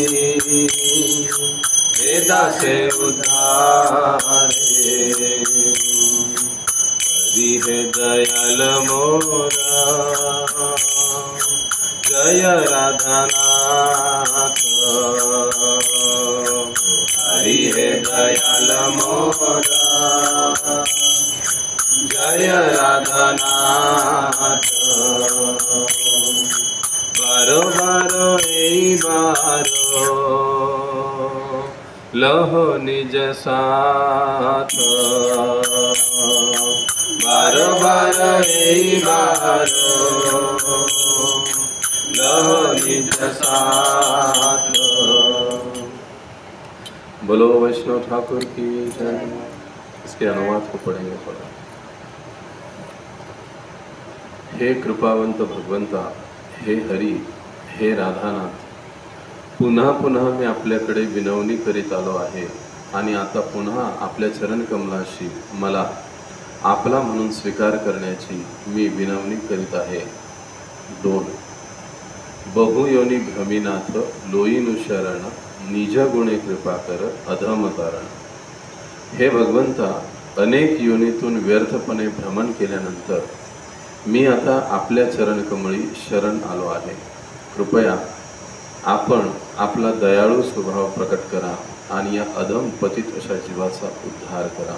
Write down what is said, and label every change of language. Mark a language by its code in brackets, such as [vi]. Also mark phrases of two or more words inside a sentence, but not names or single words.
[bn] বেদা সে উদ্ধারে হরি হৈ দয়াল মোরা জয় রাধানাথ হরি হৈ দয়াল মোরা জয় রাধানাথ বারো বারো এই বারো লহো নিজ সাথ বারো বারো এই বারো লহো নিজ সাথ। [hi] बोलो वैष्णव ठाकुर की जय। इसके अनुवाद को पढ़ेंगे थोड़ा। [mr] हे कृपावंत भगवंता, हे हरी, हे राधानाथ, पुन्हा पुन्हा मी आपल्याकडे विनवणी करीत आलो आहे आणि आता पुन्हा आपल्या चरणकमलाशी मला आपला म्हणून स्वीकार करण्याची मी विनवणी करीत आहे। [bn] 2 বহুযোনি ভ্রমীনাথ লোইনু শরণ নিজ গুণে কৃপা কর অধম তারণ। [mr] हे भगवंता, अनेक योनीतून व्यर्थपणे भ्रमण केल्यानंतर मी आता आपल्या चरणकमळी शरण आलो आहे। कृपया आपण आपला दयाळू स्वभाव प्रकट करा आणि या अधम पतित अशा जीवाचा उद्धार करा।